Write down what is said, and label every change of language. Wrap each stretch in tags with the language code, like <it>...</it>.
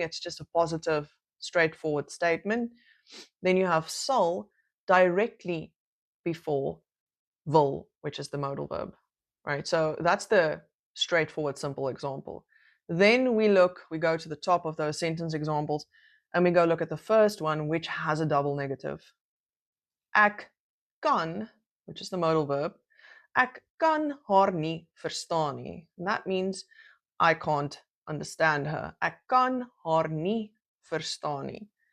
<en>It's just a positive, straightforward statement. Then you have sal directly before wil, which is the modal verb, right? So that's the straightforward, simple example. Then we go to the top of those sentence examples, and we go look at the first one, which has a double negative.</en> <af>Ek kan, which is the modal verb, ek kan haar nie verstaan nie.</af> <en>And that means I can't understand her.</en> <af>Ek kan haar nie verstaan nie.</af>